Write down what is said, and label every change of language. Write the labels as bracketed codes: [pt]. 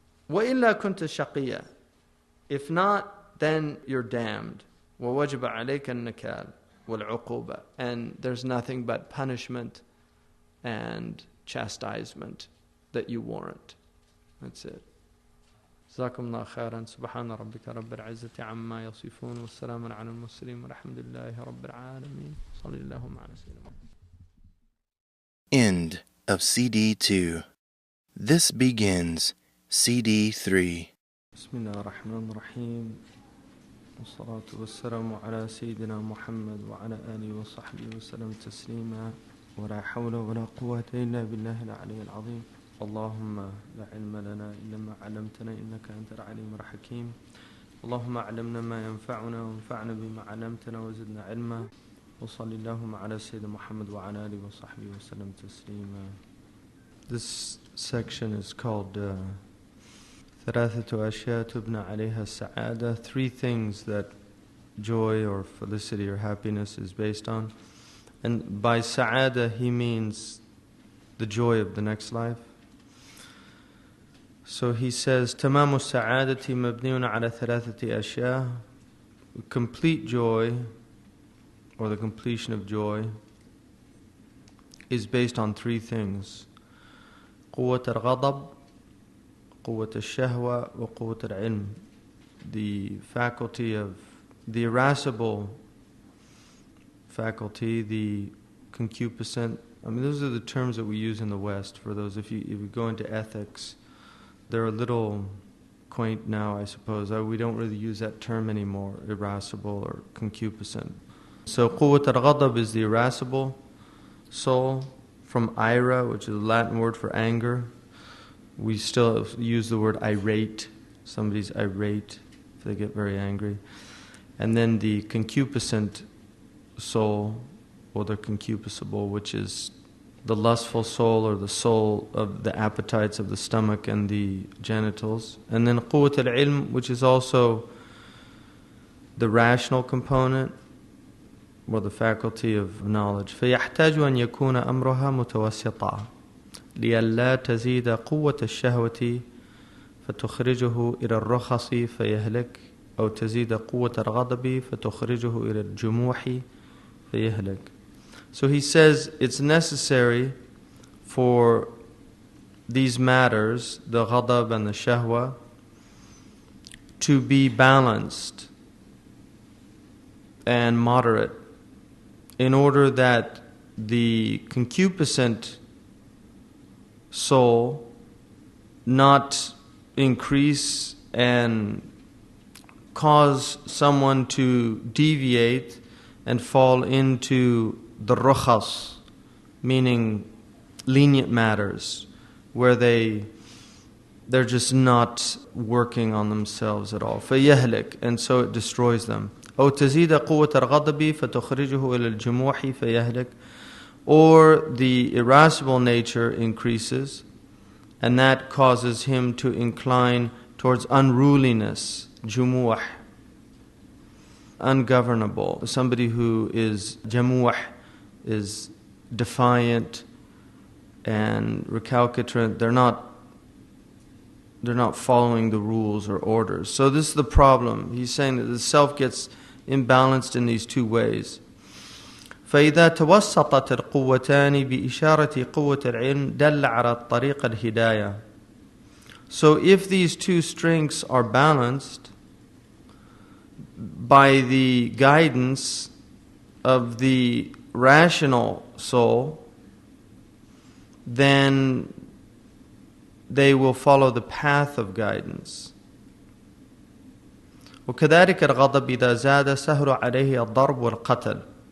[ar] وَإِلَّا كُنْتَ شَقِيًّا. [en] If not, then you're damned. [ar] وَوَجِبَ عَلَيْكَ النَّكَالِ وَالْعُقُوبَةِ. [en] And there's nothing but punishment and chastisement that you warrant. That's it. [ar] جزاكم الله خيرا. سبحان ربك رب العزة عما يصفون والسلام على المرسلين والحمد لله رب العالمين. صلى الله على سيدنا. [en] End of CD 2. This begins CD 3. [ar] بسم الله الرحمن الرحيم والصلاة والسلام على سيدنا محمد وعلى آله وصحبه وسلم تسليما ولا حول ولا قوة إلا بالله العلي العظيم. اللهم لا علم لنا إلا ما علمتنا إنك أنت العليم الحكيم. اللهم علمنا ما ينفعنا وانفعنا بما علمتنا وزدنا علما. وصلى اللهم على سيدنا محمد وعلى آله وصحبه وسلم تسليما. [en] This section is called [ar] ثلاثة أشياء تبنى عليها السعادة. [en] 3 things that joy or felicity or happiness is based on. And by sa'ada he means the joy of the next life. So he says, [ar] تمام السعادة مبني على 3 أشياء. [en] Complete joy, or the completion of joy, is based on 3 things. [ar] قوة الغضب, قوة الشهوة, وقوة العلم. [en] The faculty of, the irascible faculty, the concupiscent. I mean, those are the terms that we use in the West. For those, if you go into ethics, they're a little quaint now, I suppose. We don't really use that term anymore, irascible or concupiscent. So, قوة الغضب is the irascible soul, from ira, which is a Latin word for anger. We still use the word irate. Somebody's irate if they get very angry. And then the concupiscent soul, or the concupiscible, which is the lustful soul, or the soul of the appetites of the stomach and the genitals. And then قوة العلم, which is also the rational component, or the faculty of knowledge. [ar] فيحتاج أن يكون أمرها متوسطا لئلا تزيد قوة الشهوة فتخرجه إلى الرخص فيهلك أو تزيد قوة الغضب فتخرجه إلى الجموح فيهلك. [en] So he says it's necessary for these matters, the ghadab and the shahwa, to be balanced and moderate, in order that the concupiscent soul not increase and cause someone to deviate and fall into the rukhas, meaning lenient matters, where they're just not working on themselves at all. فَيَهْلِكْ, and so it destroys them. [ar] أو تزيد قوة الغضب فتخرجه إلى الجموح فيهلك. [en] Or the irascible nature increases, and that causes him to incline towards unruliness, jumuh, ungovernable. Somebody who is jamuh is defiant and recalcitrant. They're not following the rules or orders. So this is the problem. He's saying that the self gets imbalanced in these 2 ways. [ar] فإذا توسطت القوتان بإشارة قوة العلم دل على الطريق الهداية. [en] So if these 2 strengths are balanced by the guidance of the rational soul, then they will follow the path of guidance. [ar] وكذلك الغضب إذا زاد سهل عليه الضرب والقتل.